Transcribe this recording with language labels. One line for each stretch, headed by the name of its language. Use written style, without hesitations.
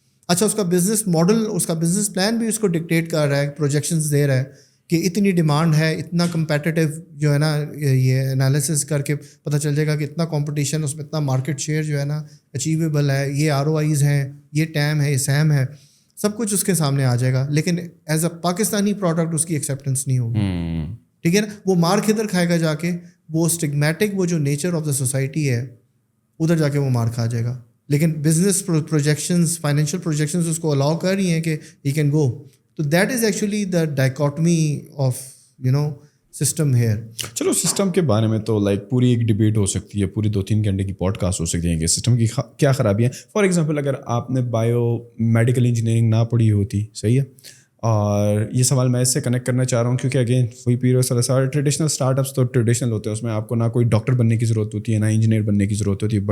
Urdu: اچھا اس کا business model, اس کا بزنس پلان بھی اس کو ڈکٹیٹ کر رہا ہے, پروجیکشنز دے رہا ہے کہ اتنی ڈیمانڈ ہے, اتنا کمپیٹیٹیو جو ہے نا, یہ انالیسس کر کے پتہ چل جائے گا کہ اتنا کمپٹیشن, اس میں اتنا مارکیٹ شیئر جو ہے نا اچیویبل ہے, یہ ROIs ہیں, یہ ٹیم ہے, یہ سیم ہے, سب کچھ اس کے سامنے آ جائے گا. لیکن ایز اے پاکستانی پروڈکٹ اس کی ایکسیپٹنس نہیں ہوگی, ٹھیک ہے نا. وہ مار کدھر کھائے گا جا کے, وہ اسٹگمیٹک وہ جو نیچر آف دا سوسائٹی ہے ادھر جا کے وہ مار کھا جائے گا. لیکن بزنس پروجیکشنز, فائنینشیل پروجیکشنز اس کو الاؤ کر رہی ہیں کہ
English: He can go. تو that is actually the dichotomy of system here.
Urdu: چلو سسٹم کے بارے میں تو لائک پوری ایک ڈبیٹ ہو سکتی ہے, پوری 2-3 گھنٹے کی پوڈ کاسٹ ہو سکتی ہے کہ سسٹم کی کیا خرابیاں ہیں. فار ایگزامپل اگر آپ نے بایو میڈیکل انجینئرنگ نہ پڑھی ہوتی, صحیح ہے, اور یہ سوال میں اس سے کنیکٹ کرنا چاہ رہا ہوں کیونکہ اگین وہی پیریڈ سارے ٹریڈیشنل اسٹارٹ اپس تو ٹریڈیشنل ہوتے ہیں, اس میں آپ کو نہ کوئی ڈاکٹر بننے کی ضرورت ہوتی ہے نہ انجینئر بننے کی ضرورت ہوتی ہے.